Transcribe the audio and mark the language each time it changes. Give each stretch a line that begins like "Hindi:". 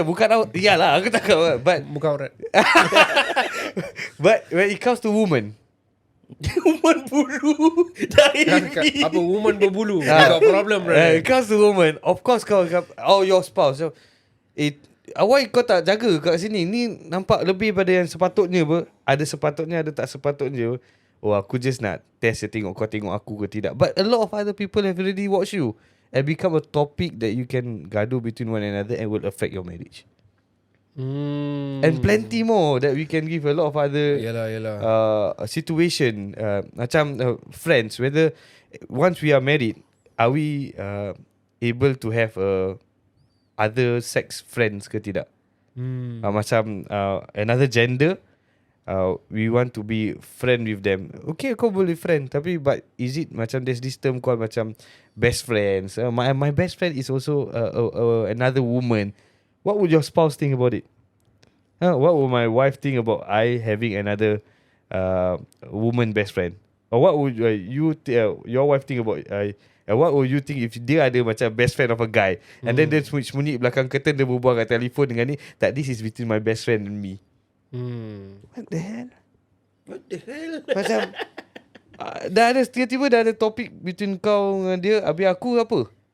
Malay: bukan aurat. Iyalah aku tak tahu. Bukan aurat.
English: But when it comes to woman,
Malay: Woman bulu. Apa woman berbulu?
English: Got problem, bro. it comes to woman, of course
Malay: kau
English: your spouse. So, why
Malay: kau tak jaga kat sini? Ni nampak lebih pada yang sepatutnya apa? Ada sepatutnya, ada tak sepatutnya. Oh, aku just nak test tengok kau tengok aku ke tidak.
English: But a lot of other people have already watched you and become a topic that you can gaduh between one another and will affect your marriage. And plenty more that we can give a lot of other situation.
Malay: Macam
English: friends, whether once we are married, are we able to have other sex friends
Malay: ke tidak? Macam
English: another gender, we want to be friend with them. Okay,
Malay: kau boleh friend, tapi
English: but is it macam there's this term called macam best friends. My best friend is also another woman. What would your spouse think about it? What would my wife think about I having another woman best friend? Or what would your wife think about what would you think if
Malay: dia ada macam
English: best friend of a guy and then
Malay: dia sembunyi belakang curtain, dia berbual kat telefon dengan ni,
English: that this is between my best friend and me. What the hell?
Malay: Macam dah ada tiba-tiba dah ada topik between kau dengan dia, habis aku apa?